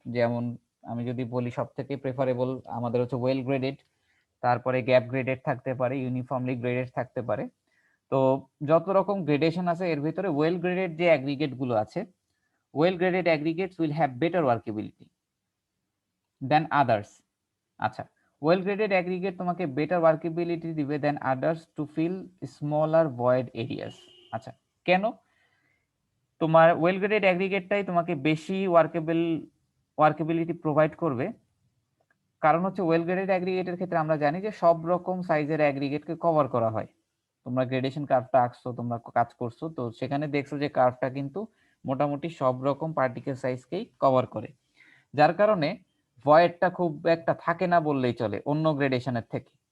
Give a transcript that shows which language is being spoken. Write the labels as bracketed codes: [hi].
[bn] যেমন আমি যদি বলি সব থেকে প্রেফারেবল আমাদের হচ্ছে ওয়েল গ্রেডেড, তারপরে গ্যাপ গ্রেডেড থাকতে পারে, ইউনিফর্মলি গ্রেডেড থাকতে পারে। তো যত রকম গ্রেডেশন আছে এর ভিতরে ওয়েল গ্রেডেড যে অ্যাগ্রিগেট গুলো আছে, [en] well graded aggregates will have better workability than others. [bn] আচ্ছা, [en] well graded aggregate তোমাকে better workability দিবে than others to fill smaller void areas. [bn] আচ্ছা, কেন? তোমার well graded aggregateটাই তোমাকে বেশি ওয়ার্কেবিলিটি প্রোভাইড করবে, কারণ হচ্ছে ওয়েল গ্রেডেড অ্যাগ্রিগেটের ক্ষেত্রে আমরা জানি যে সব রকম সাইজের অ্যাগ্রিগেটকে কভার করা হয়। তোমরা গ্রেডেশন কার্ভটা আঁকছো, তোমরা কাজ করছো, তো সেখানে দেখছো যে কার্ভটা কিন্তু মোটামুটি সব রকম পার্টিকেল সাইজকেই কভার করে, যার কারণে ভয়েডটা খুব একটা থাকে না বললেই চলে অন্য গ্রেডেশনের থেকে।